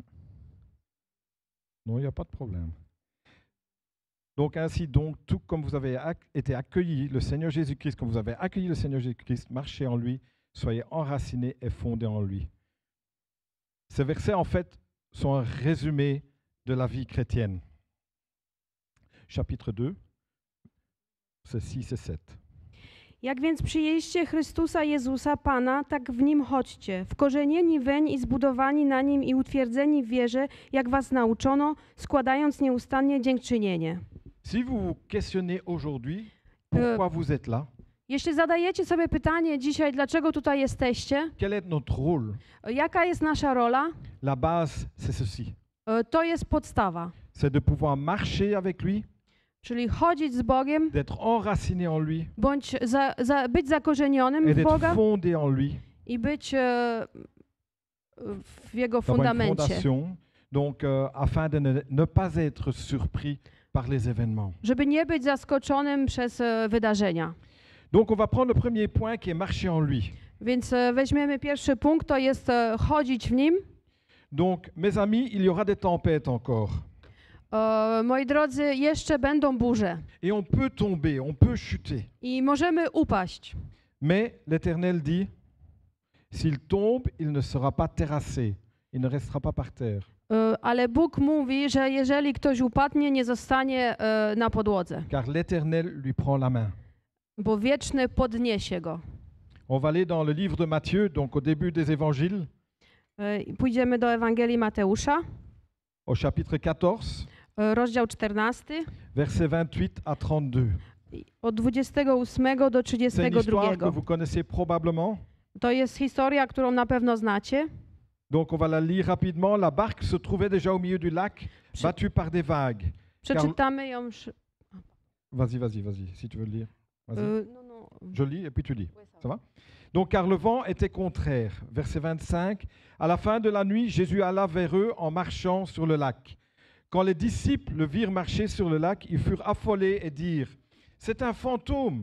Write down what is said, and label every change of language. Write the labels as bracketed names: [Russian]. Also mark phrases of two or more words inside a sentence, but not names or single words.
[French] Non, il n'y a pas de problème. Donc ainsi, donc, tout comme vous avez été accueillis, le Seigneur Jésus-Christ, comme vous avez accueilli le Seigneur Jésus-Christ, marchez en lui, soyez enracinés et fondés en lui. Ces versets, en fait, sont un résumé de la vie chrétienne. Chapitre 2, c'est 6 et 7. [Polish] Jak więc przyjęliście Chrystusa Jezusa, Pana, tak w Nim chodźcie, wkorzenieni weń i zbudowani na Nim i utwierdzeni w wierze, jak was nauczono, składając nieustannie dziękczynienie. [French] Si vous vous questionnez aujourd'hui, pourquoi vous êtes là, [Polish] Jeśli zadajecie sobie pytanie dzisiaj, dlaczego tutaj jesteście, [French] quel est notre rôle, [Polish] jaka jest nasza rola, [French] la base, c'est ceci. [Polish] to jest podstawa. [French] C'est de pouvoir marcher avec lui, [Polish] Czyli chodzić z Bogiem, [French] d'être enraciné en lui [Polish] bądź być zakorzenionym [French] et [Polish] w [French] d'être [Polish] Boga [French] fondé en lui. [Polish] i być w Jego [French] D'avoir une [Polish] fundamencie. [French] fondation, donc afin de ne pas être surpris par les événements. [Polish] Żeby nie być zaskoczonym przez wydarzenia. [French] Donc on va prendre le premier point qui est marcher en lui. [Polish] Więc weźmiemy pierwszy punkt, to jest chodzić w Nim. [French] Donc mes amis, il y aura des tempêtes encore. [Polish] Moi drodzy, jeszcze będą burze [French] Et on peut tomber, on peut chuter. [Polish] i możemy upaść. [French] Mais l'Éternel dit, s'il tombe, il ne sera pas terrassé, il ne restera pas par terre. [Polish] Ale Bóg mówi, że jeżeli ktoś upadnie, nie zostanie na podłodze, [French] Car l'Éternel lui prend la main. [Polish] bo wieczny podniesie go. [French] On va aller dans le livre de Matthieu, donc au début des évangiles, [Polish] Pójdziemy do Ewangelii Mateusza, [French] au chapitre 14, [Polish] rozdział 14, [French] versets 28 à 32. [Polish] od 28 do [French] C'est une histoire que [Polish] 32. [French] vous connaissez probablement. [Polish] To jest historia, którą na pewno znacie. [French] Donc on va la lire rapidement. La barque se trouvait déjà au milieu du lac, battue par des vagues. [Polish] Przeczytamy ją. [French] Vas-y, si tu veux le lire. Vas-y. [Polish] No. [French] Je lis et puis tu lis. Ça va? Donc car le vent était contraire. Verset 25. À la fin de la nuit, Jésus alla vers eux en marchant sur le lac. Quand les disciples le virent marcher sur le lac, ils furent affolés et dirent « C'est un fantôme !»